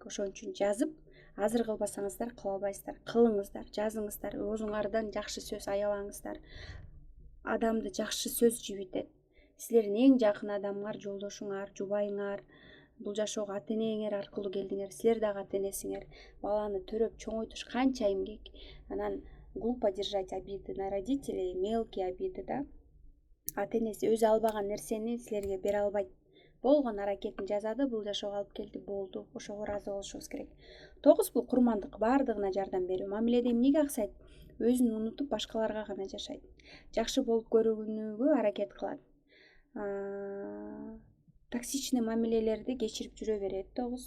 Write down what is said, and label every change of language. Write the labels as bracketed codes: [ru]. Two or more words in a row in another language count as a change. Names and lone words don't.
[ky] Ошон үчүн жазып, азыр кылбасаңыздар кыла албайсыздар. Кылыңыздар, жазыңыздар, оозуңардан жакшы сөз аябаңыздар. Адамды жакшы сөз жибитет. Силердин эң жакын адамыңар, жолдошуңар, жубайыңар, бул жашоого ата энеңер аркылуу келдиңер. Силер дагы ата энесиңер. Баланы төрөп чоңойтуш канча эмгек. [ru] Анан глупо держать обиды на родителей, мелкие обиды, да. [ky] Ата энеси өзү албаган нерсени силерге бере албайт. Болгон аракетин жасады, бул жашоого алып келди, болду. Ошого ыраазы болушубуз керек. 9 бул курмандык, баардыгына жардам берүү. Мамиледе эмнеге аксайт? Өзүн унутуп, башкаларга гана жашайт. Жакшы болуп көрүнүүгө аракет кылат. Токсичный мамилелерди кечирип жүрө берет 9.